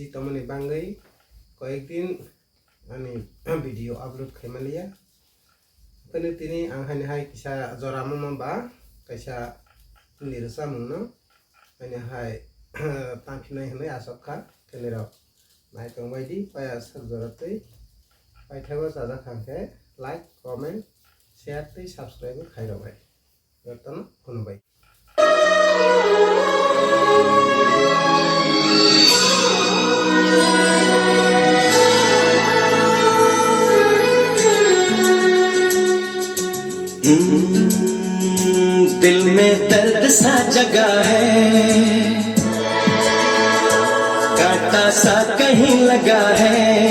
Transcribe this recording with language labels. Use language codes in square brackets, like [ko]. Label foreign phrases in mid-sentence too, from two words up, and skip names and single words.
[trp] tomoni bangai কয়েকদিন ani video upload khaimaliya kani tini ang hani hai kisa joramama ba kaisa nirsa mungno ani hai tangfinai hanai asokha kenero nai tongbaidi paya sarjoratei paithago jaja khangke [en] like comment share [trp] tei subscribe khairobai jotono khunbai [hi] दिल में दर्द सा जगा है, कांटा सा कहीं लगा है।